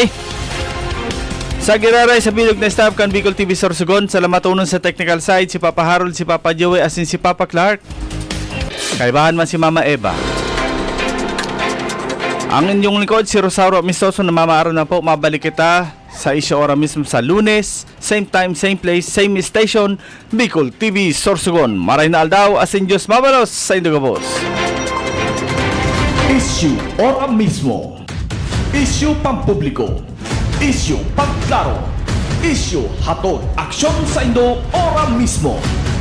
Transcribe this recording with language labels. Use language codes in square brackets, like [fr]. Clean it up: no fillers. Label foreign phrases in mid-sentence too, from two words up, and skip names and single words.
[bik] Sa giraray sa bilog na staff kan Bicol TV Sorsogon, salamat unon sa [en] technical side [bik] si Papa Harold, si Papa Joey, asin si Papa Clark. Kaibahan man si Mama Eva. Ang inyong likod si Rosauro Amistoso na mamaaraw na po. Mabalik kita sa isyo ora mismo sa Lunes, [en] same time, same place, same station, Bicol TV Sorsogon. [bik] Maray na aldaw, asin Diyos mabalos sa Indogabos. Isyu ora mismo. Isyu pampubliko. Isyu pagklaro. Isyu hatod aksyon sa Indo ora mismo.